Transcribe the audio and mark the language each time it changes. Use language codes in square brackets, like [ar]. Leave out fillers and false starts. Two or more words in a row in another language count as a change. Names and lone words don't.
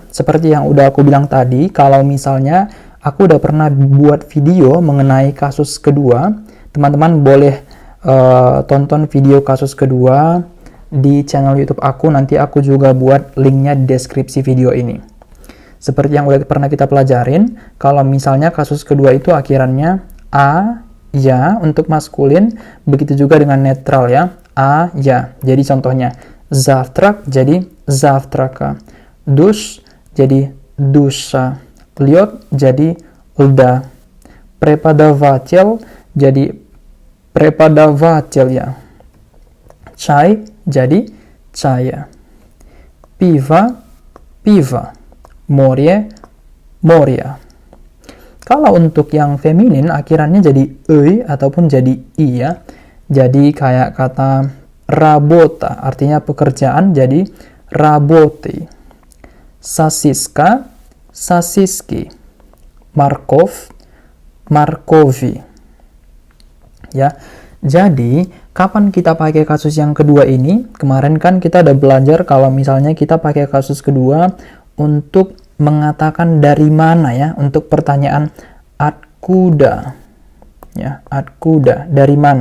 [id] Seperti yang udah aku bilang tadi, kalau misalnya aku udah pernah buat video mengenai kasus kedua, teman-teman boleh tonton video kasus kedua di channel YouTube aku. Nanti aku juga buat linknya di deskripsi video ini. Seperti yang udah pernah kita pelajarin, kalau misalnya kasus kedua itu akhirannya a, ya untuk maskulin, begitu juga dengan netral ya, a, ya. Jadi contohnya zavtrak jadi zavtraka, dush jadi dusha, liot jadi lda, prepodavatel jadi prepodavatel ya, chai jadi chaya, [ru] пива пива, море моря. [id] Kalau untuk yang feminin akhirannya jadi ei ataupun jadi i ya. Jadi kayak kata rabota, artinya pekerjaan, jadi raboti. [ru] Сосиска, сосиски. Морковь, моркови. [id] Ya. Jadi, kapan kita pakai kasus yang kedua ini? Kemarin kan kita udah belajar kalau misalnya kita pakai kasus kedua untuk mengatakan dari mana ya, untuk pertanyaan atkuda. Ya, atkuda, dari mana?